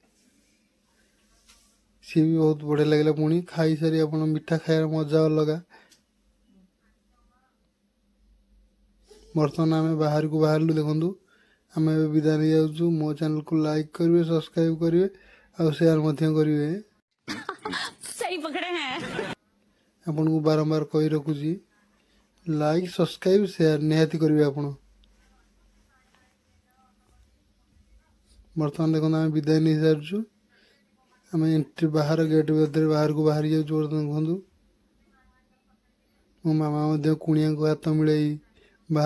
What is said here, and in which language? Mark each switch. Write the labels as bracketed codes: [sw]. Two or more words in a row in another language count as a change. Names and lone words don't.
[or] ସିଏ ବି ବହୁତ ବଢ଼ିଆ ଲାଗିଲା। ପୁଣି ଖାଇସାରି ଆପଣ ମିଠା ଖାଇବାର ମଜା ଅଲଗା। ବର୍ତ୍ତମାନ ଆମେ ବାହାରକୁ ବାହାରିଲୁ। ଦେଖନ୍ତୁ ଆମେ ଏବେ ବିଦାୟ ନେଇଯାଉଛୁ। ମୋ ଚ୍ୟାନେଲକୁ ଲାଇକ୍ କରିବେ, ସବସ୍କ୍ରାଇବ୍ କରିବେ ଆଉ ସେୟାର ମଧ୍ୟ କରିବେ। [hi] सही पकड़े हैं। [or] ଆପଣଙ୍କୁ ବାରମ୍ବାର କହି ରଖୁଛି, [en] like, subscribe, share [or] ନିହାତି କରିବେ ଆପଣ। ବର୍ତ୍ତମାନ ଦେଖନ୍ତୁ ଆମେ ବିଦାୟ ନେଇସାରିଛୁ। ଆମେ ଏଣ୍ଟ୍ରି ବାହାର ଗେଟ୍ ଭିତରେ ବାହାରକୁ ବାହାରି ଯାଉଛୁ। ବର୍ତ୍ତମାନ ଦେଖନ୍ତୁ ମୋ ମାମା ମଧ୍ୟ କୁଣିଆଙ୍କୁ ହାତ ମିଳେଇ ବାହାର